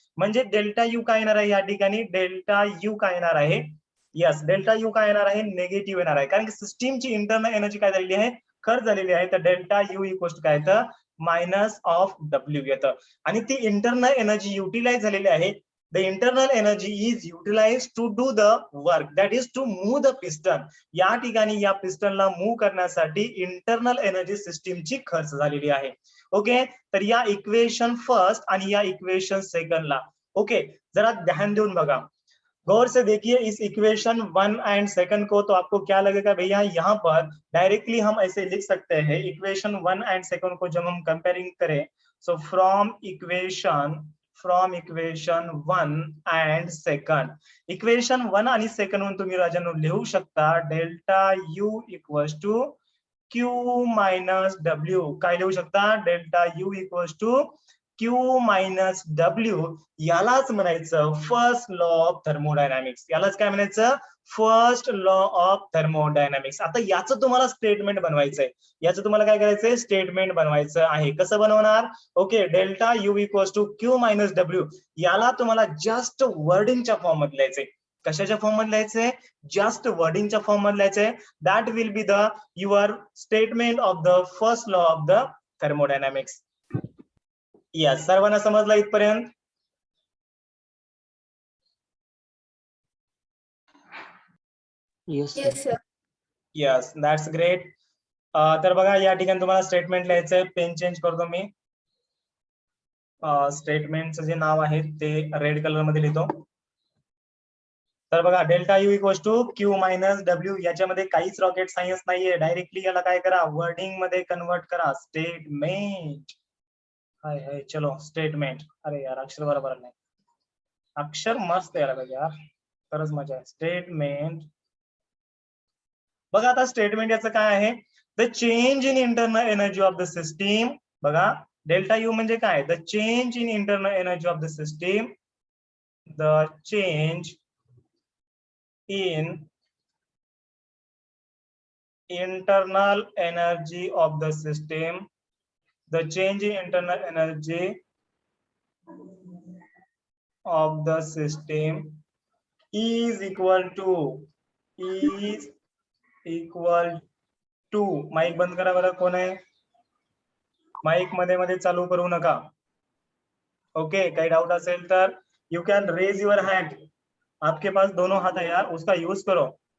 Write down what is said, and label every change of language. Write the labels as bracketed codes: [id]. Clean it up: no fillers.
[mr] म्हणजे delta U काय येणार आहे या ठिकाणी? डेल्टा यू काय येणार आहे? यस, डेल्टा यू काय येणार आहे? निगेटिव्ह येणार आहे, कारण की सिस्टीमची इंटरनल एनर्जी काय झालेली आहे? खर्च झालेली आहे. तर डेल्टा यू इक्वल्स काय येतं? मायनस ऑफ डब्ल्यू येतं. आणि ती इंटरनल एनर्जी युटिलाइज झालेली आहे. [en] The internal energy is utilized to do the work, that is to move the piston. [mr] या ठिकाणी या पिस्टनला मूव्ह करण्यासाठी इंटरनल एनर्जी सिस्टीमची खर्च झालेली आहे. ओके, तर या इक्वेशन फर्स्ट आणि या इक्वेशन सेकंडला ओके जरा ध्यान देऊन बघा, [hi] गौर से देखिए इस इक्वेशन 1 एंड सेकंड को. तो आपको क्या लगेगा भैया, यहाँ पर डायरेक्टली हम ऐसे लिख सकते हैं. इक्वेशन 1 एंड सेकंड को जब हम कंपेयरिंग करें, [en] so from equation 1 and second, [mr] equation 1 आणि सेकंड म्हणून तुम्ही राजांनो लिहू शकता delta U equals to Q minus W. काय लिहू शकता? [en] Delta U equals to Q minus W. [mr] यालाच म्हणायचं फर्स्ट लॉ ऑफ थर्मोडायनामिक्स. यालाच काय म्हणायचं? First law of thermodynamics. आता याचं तुम्हाला स्टेटमेंट बनवायचंय. याचं तुम्हाला काय करायचंय? स्टेटमेंट बनवायचं आहे. कसं बनवणार? [en] Okay, delta U equals to Q minus W. [mr] याला तुम्हाला जस्ट वर्डिंगच्या फॉर्म मध्ये लिहायचंय. कशाच्या फॉर्म मध्ये लिहायचंय? जस्ट वर्डिंगच्या फॉर्म मध्ये लिहायचंय. [en] That will be the your statement of the first law of the thermodynamics. [mr] Yes, सर्वांना समजलं इथपर्यंत? [en] Yes, Yes, sir. Yes, that's great. [mr] तर बघा, या ठिकाणी तुम्हाला स्टेटमेंट लिहायचंय. पेन चेंज करतो मी. स्टेटमेंटचं जे नाव आहे ते रेड कलर मध्ये लिहितो. तर बघा, [en] Delta U equals to Q minus W. [mr] याच्यामध्ये काहीच रॉकेट सायन्स नाहीये. डायरेक्टली याला काय करा? वर्डिंग मध्ये कन्वर्ट करा. [hi] स्टेटमेंट. हाय हाय, चलो स्टेटमेंट. [mr] अरे यार, अक्षर बरोबर नाही. अक्षर मस्त यायला पाहिजे यार, खरंच मजा आहे. स्टेटमेंट. बघा आता स्टेटमेंट याचं काय आहे? [en] The change in internal energy of the system. [mr] बघा, डेल्टा यू म्हणजे काय? [en] The change in internal energy of the system. The change in internal energy of the system. The change in internal energy of the system is equal to [mr] mic बंद करा बरं. कोण आहे? Mic मध्ये मध्ये चालू करू नका. ओके, काही डाउट असेल तर [en] You can raise your hand. [hi] आपके पास दोनों हाथ है यार, उसका यूज करो.